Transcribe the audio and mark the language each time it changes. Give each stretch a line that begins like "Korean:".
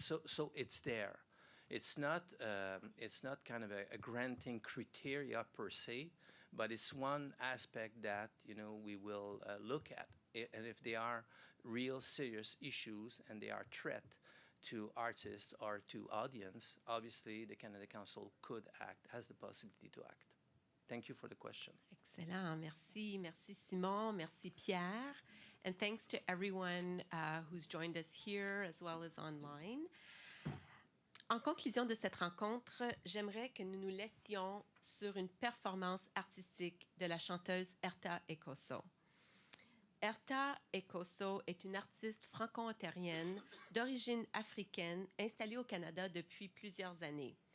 English: So it's there. It's not kind of a granting criteria per se, but it's one aspect that we will look at. And if they are real serious issues and they are threat to artists or to audience, obviously the Canada Council could act, has the possibility to act. Thank you for the question.
French: Excellent. Merci Simon. Merci Pierre.
English: And thanks to everyone who's joined us here as well as online.
French: En conclusion de cette rencontre, j'aimerais que nous nous laissions sur une performance artistique de la chanteuse Erta Ekoso. Erta Ekoso est une artiste franco-ontarienne d'origine africaine installée au Canada depuis plusieurs années.